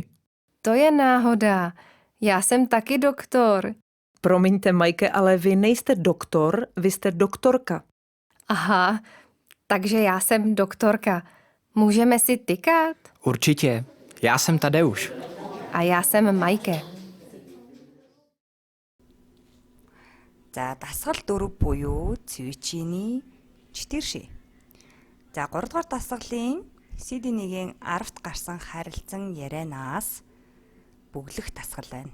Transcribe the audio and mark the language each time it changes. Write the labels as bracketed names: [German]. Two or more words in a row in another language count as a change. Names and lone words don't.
[Czech] To je náhoda. Já jsem taky doktor. Promiňte, Majke, ale vy nejste doktor, vy jste doktorka. Aha, takže já jsem doktorka. Můžeme si tykat? Určitě. Já jsem Tadeusz. A já jsem Majke. [Mongolian] За дасгал 4 буюу цвичини 4. За 3 дугаар дасгалын CD1-ийн 10-т гарсан харилцан ярианаас бүглэх дасгал байна.